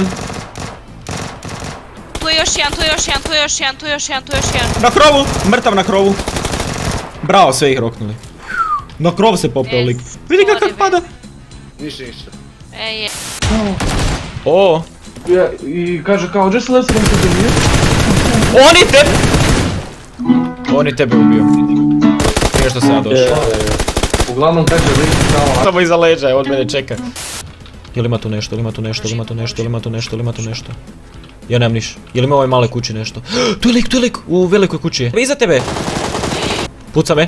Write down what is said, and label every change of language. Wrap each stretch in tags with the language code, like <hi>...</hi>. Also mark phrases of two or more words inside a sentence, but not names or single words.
<hr>Tu je još jedan. Na krovu, mrtav na krovu. Bravo, sve ih roknuli. Na krov se popeo lik. Vidi ga kak pada. Ništa. Je. O, I kaže kao,</hr> <en>just let's run to the near.</en> <hr>on je tebe ubio. Nije što sam ja došao. Uglavnom kaže lik kao... Samo iza leđa, od mene čeka. Jel ima tu nešto? Ja nemam niš. Jel ima u ovoj male kući nešto? Tu je lik, u velikoj kući je. Iza tebe! Puca me.</hr>